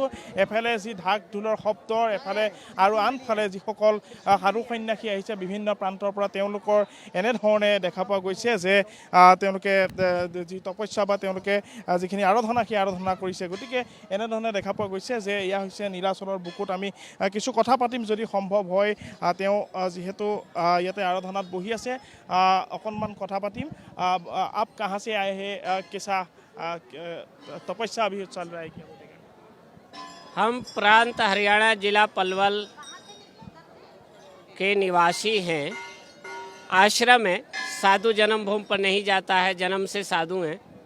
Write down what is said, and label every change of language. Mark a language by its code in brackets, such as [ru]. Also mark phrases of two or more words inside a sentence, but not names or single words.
[as] এফালে যি ঢাক ঢোলৰ শব্দ, এফালে আৰু আনফালে যিসকল সাধু সন্যাসী আহিছে বিভিন্ন প্ৰান্তৰ পৰা, তেওঁলোকৰ এনেধৰণে দেখা পোৱা গৈছে যে তেওঁলোকে যি তপস্যা বা তেওঁলোকে যিখিনি আৰাধনা, সেই আৰাধনা কৰিছে। গতিকে এনেধৰণে দেখা পোৱা গৈছে যে এয়া হৈছে নীলাচলৰ বুকুত। আমি কিছু কথা পাতিম যদি সম্ভৱ হয়, তেওঁ যিহেতু ইয়াতে আৰাধনাত বহি আছে, অকণমান কথা পাতিম। [hi] আপ কাहाँ से आए हैं, कैसा तपस्या अभी चल रहा है, क्या बोलेगा? हम प्रांत हरियाणा जिला पलवल के निवासी हैं। आश्रम है, साधु जन्मभूमि पर नहीं जाता है, जन्म से साधु हैं।